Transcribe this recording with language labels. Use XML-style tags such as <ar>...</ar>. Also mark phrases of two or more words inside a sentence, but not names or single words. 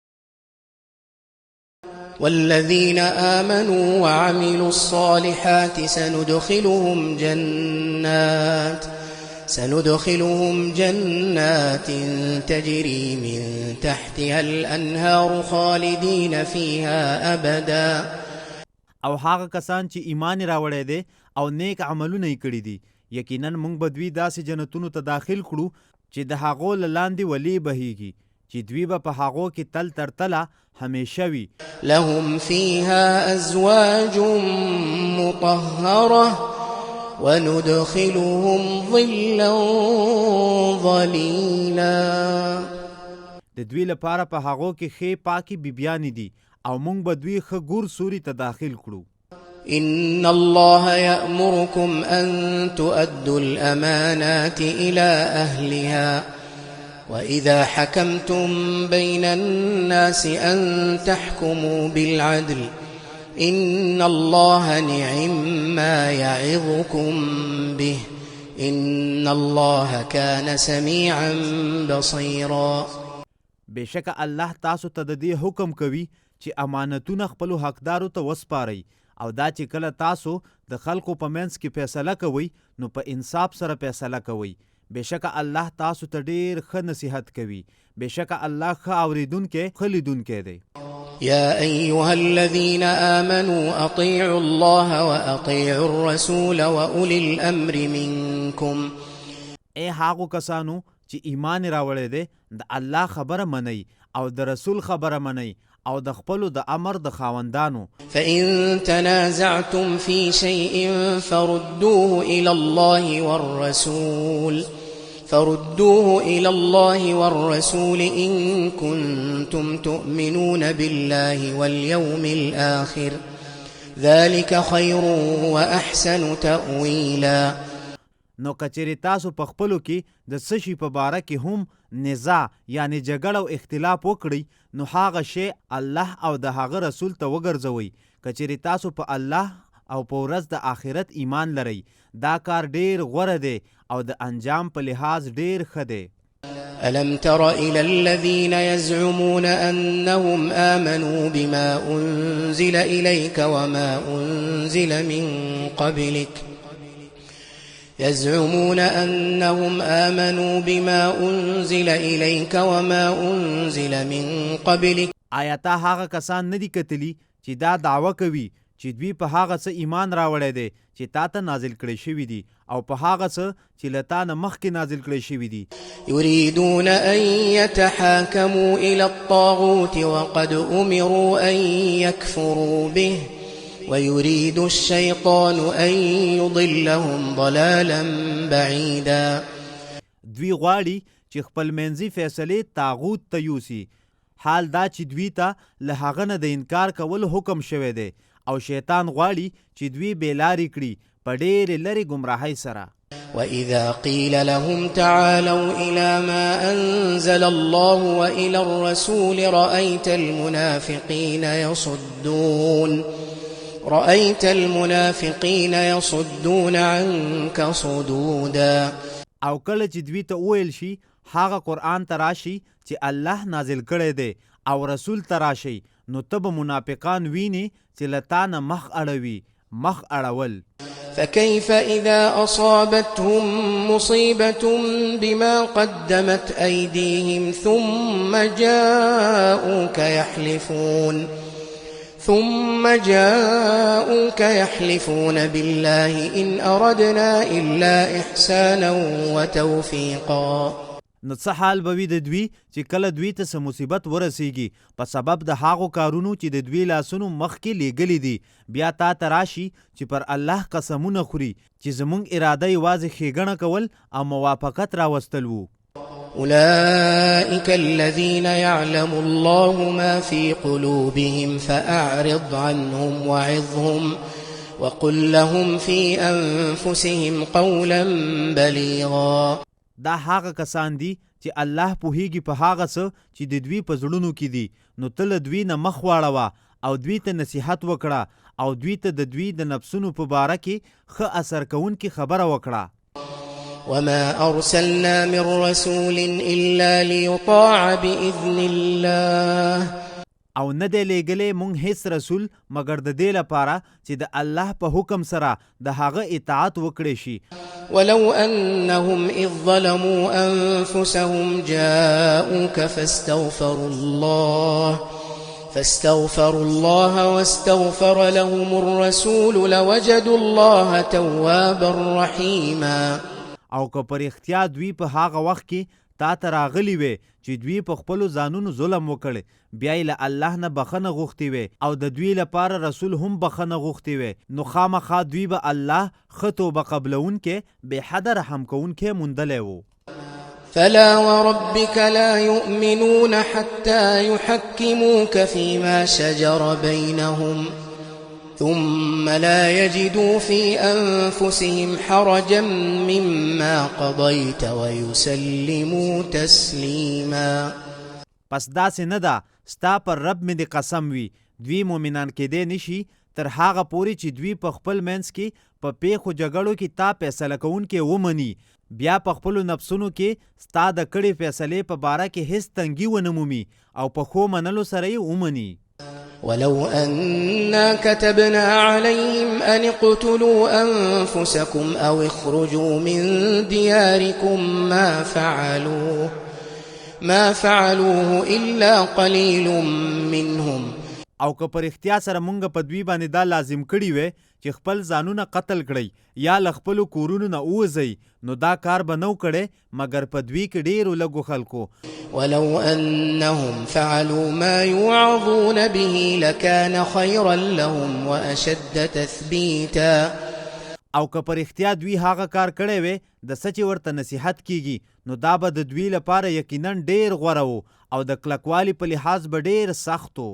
<ar>والذين آمنوا وعملوا الصالحات سندخلهم جنات تجري من تحتها الأنهار خالدين فيها أبدا.</ar> <ps>او هغه کسان چې ایمان راوړی دی او نیک عملونه یې کړي دي یقینا موږ به دوی داسې جنتونو ته داخل کړو چې د هغو له لاندې ولې بهیږي چې دوی به په هغو کې تل تر تله همیشه وي.</ps> <ar>لهم فيها أزواج مطهرة وندخلهم ظلا ظليلا.</ar> <ps>د دوی لپاره په هغو کې ښې پاکې بیبیانې دي او موږ به دوی ښه ګور سوري ته داخل کړو.</ps> <ar>إن الله يأمركم أن تؤدوا الأمانات إلى أهلها وإذا حكمتم بين الناس أن تحكموا بالعدل إن الله نعم ما يعظكم به إن الله كان سميعا بصيرا.</ar> <ps>بشک الله تاسو ته د دې حکم کوي چې امانتونه خپلو حقدارو ته وسپارئ او دا چې کله تاسو د خلکو په منځ کې فیصله کوئ نو په انصاف سره فیصله کوئ. بشک الله تاسو ته ډیر ښه نصیحت کوي. بشک الله ښه اوریدونکی ښه لیدونکی دی.</ps> <ar>يا أيها الذين آمنوا أطيعوا الله وأطيعوا الرسول وأولي الأمر منكم.</ar> <ps>ای هغو کسانو چې ایمان راوړی دی د الله خبره منئ او د رسول خبره منئ او د خپلو د امر د خاوندانو.</ps> <ar>فإن تنازعتم في شيء فردوه إلى الله والرسول إن كنتم تؤمنون بالله واليوم الآخر ذلك خير وأحسن تأويلا.</ar> <ps>نو کچری تاسو په خپلو کې د څه شي په باره کې هم نزاع یعنی جګړه او اختلاف وکړئ نو هغه شی الله او د هغه رسول ته وګرځوئ. کچری تاسو په الله او په ورځ د آخرت ایمان لرئ دا کار ډیر غوره دی او د انجام په لحاظ ډیر ښه دی.</ps> <ar>ألم تر إلى الذين يزعمون أنهم آمنوا بما أنزل إليك وما أنزل من قبلك</ar> <ps>آیا تا هغه کسان ندي کتلی چې دا دعوه کوي چې دوی په هغه څه ایمان راوړی دی چې تا ته نازل کړی شوي دي او په هغه څه چې له تا نه مخکې نازل کړی شوي دي.</ps> <ar>يريدون أن يتحاكموا إلى الطاغوت وقد أمروا أن يكفروا به ويريد الشيطان أن يضلهم ضلالا بعيدا.</ar> <ps>دوی غواړي چې خپل منځي فیصلې طاغوت ته یوسي. حال دا چې دوی ته له هغه نه د انکار کول حکم شوی دی او شیطان غواړي چې دوی بېلارې کړي په ډېرې لرې ګمراهۍ سره.</ps> <ar>وإذا قيل لهم تعالوا إلى ما أنزل الله وإلى الرسول رأيت المنافقين يصدون عنك صدودا.</ar> <ps>او کله چې دوی ته وویل شي هغه قرآن ته راشي چې الله نازل کړی دی او رسول ته راشي نو ته به منافقان وینې چې له تا نه مخ اړوي مخ اړول.</ps> <ar>فكيف إذا أصابتهم مصيبة بما قدمت أيديهم ثم جاءوك يحلفون بالله إن أردنا إلا إحسانا وتوفيقا.</ar> <ps>نو څه حال به وي د دوی چې کله دوی ته څه مصیبت ورسیږي په سبب د هغو کارونو چې د دوی لاسونو مخکې لیږلي دي بیا تا ته راشي چې پر الله قسمونه خوري چې زموږ اراده یوازې ښېګڼه کول او موافقت راوستل وو.</ps> <ar>أولئك الذين يعلم الله ما في قلوبهم فأعرض عنهم وعظهم وقل لهم في أنفسهم قولا بليغا.</ar> <ps>دا هغه کسان دي چې الله پوهیږي په هغه څه چې د دوی په زړونو کې دي نو ته له دوی نه مخ واړوه او دوی ته نصیحت وکړه او دوی ته د دوی د نفسونو په باره کې ښه اثر کوونکې خبره وکړه.</ps> <ar>وما أرسلنا من رسول إلا ليطاع بإذن الله</ar> <ps>او نه دی لیږلی مونږ هیڅ رسول مګر د دې لپاره چې د الله په حکم سره د هغه اطاعت وکړی شي.</ps> <ar>ولو أنهم إذ ظلموا أنفسهم جاءوك فاستغفروا الله واستغفر لهم الرسول لوجدوا الله توابا رحيما.</ar> <ps>او که پر اختیار دوی په هغه وخت کې تا ته راغلی وې چې دوی په خپلو ځانونو ظلم وکړي، بیا یې له الله نه بخښنه غوښتې وې او د دوی لپاره رسول هم بخښنه غوښتې وې، نو خامخا دوی به الله ښه توبه قبلونکی بې حده رحم کوونکی موندلی و.</ps> <ar>فلا وربك لا يؤمنون حتى يحكموك فيما شجر بينهم ثم لا يجدوا في أنفسهم حرجا مما قضيت ويسلموا تسليما.</ar> <ps>پس داسې نه ده ستا پر رب مې د قسم وي دوی مؤمنان کېدی نشي تر هغه پورې چې دوی په خپل منځ کې په پیښو جګړو کې تا فیصله کوونکی ومني، بیا په خپلو نفسونو کې ستا د کړې فیصلې په باره کې هیڅ تنګي ونه مومي او په ښو منلو سره یې ومني.</ps> <ar>ولو أنا كتبنا عليهم أن اقتلوا أنفسكم أو اخرجوا من دياركم ما فعلوه إلا قليل منهم.</ar> <ps>او که پر اختیار سره مونږ په دوی باندې دا لازم کړي وې چې خپل ځانونه قتل کړئ یا له خپلو کورونو نه ووځئ، نو دا کار به نو کړی مګر په دوی کې ډېرو لږو خلکو.</ps> <ar>ولو أنهم فعلوا ما يوعظون به لكان خيرا لهم وأشد تثبيتا.</ar> <ps>او که پر اختیار دوی هغه کار کړی وې د څه چې ورته نصیحت کیږي، نو دا به د دوی لپاره یقینا ډېر غوره و او د کلکوالي په لحاظ به ډېر سخت و.</ps>